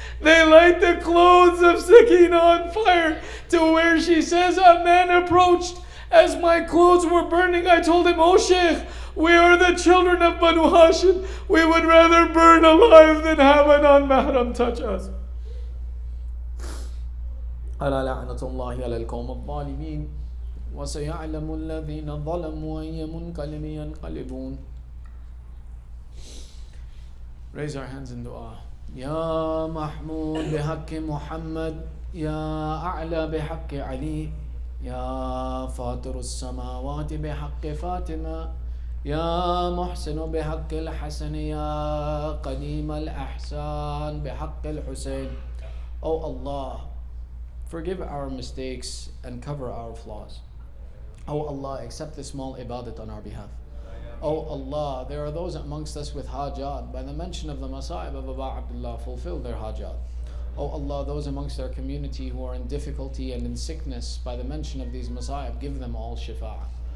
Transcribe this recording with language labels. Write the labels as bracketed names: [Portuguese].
[English] They light the clothes of Sakina on fire, to where she says, a man approached. As my clothes were burning, I told him, oh Sheikh, we are the children of Banu Hashim. We would rather burn alive than have an non-mahram touch us. [Arabic] ألا لعنة الله على القوم الظالمين وسيعلم الذين ظلموا أي منقلب ينقلبون. [English] Raise our hands in dua. [Arabic] يا محمود بحق محمد يا أعلى بحق علي يا فاطر السماوات بحق فاطمة يا محسن بحق الحسن يا قديم الأحسان بحق الحسين. [English] Oh Allah, forgive our mistakes and cover our flaws. Oh Allah, accept this small ibadat on our behalf. Oh Allah, there are those amongst us with hajat. By the mention of the Masa'ib of Aba Abdullah, fulfill their hajat. Oh Allah, those amongst our community who are in difficulty and in sickness, by the mention of these Masa'ib, give them all shifa'ah.